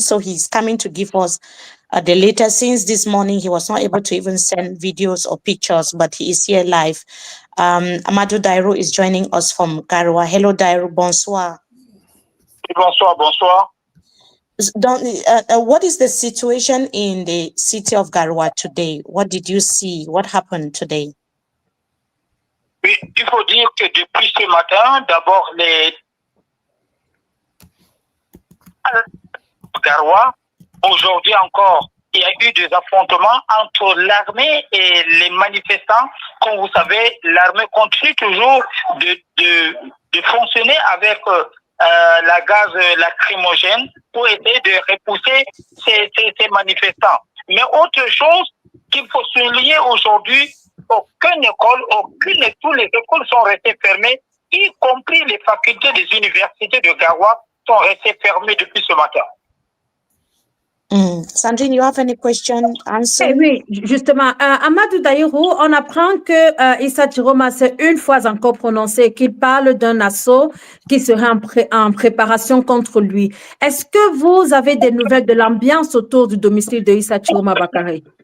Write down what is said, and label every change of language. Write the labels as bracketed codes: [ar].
[en] So he's coming to give us the latest. Since this morning, he was not able to even send videos or pictures, but he is here live. Amadou Dairo is joining us from Garoua. Hello, Dairo. Bonsoir. [fr] Bonsoir. [en] What is the situation in the city of Garoua today? What did you see? What happened today? [fr] Oui, il faut dire que depuis ce matin, d'abord les Garoua, aujourd'hui encore, il y a eu des affrontements entre l'armée et les manifestants. Comme vous savez, l'armée continue toujours de fonctionner avec la gaz lacrymogène pour essayer de repousser ces manifestants. Mais autre chose qu'il faut souligner aujourd'hui, toutes les écoles sont restées fermées, y compris les facultés des universités de Garoua sont restées fermées depuis ce matin. [en] Sandrine, you have any question? Answer? [fr] Oui, justement, Amadou Daïrou, on apprend que Issa Chiroma s'est une fois encore prononcé qu'il parle d'un assaut qui serait en préparation contre lui. Est-ce que vous avez des nouvelles de l'ambiance autour du domicile de Issa Chiroma Bakary?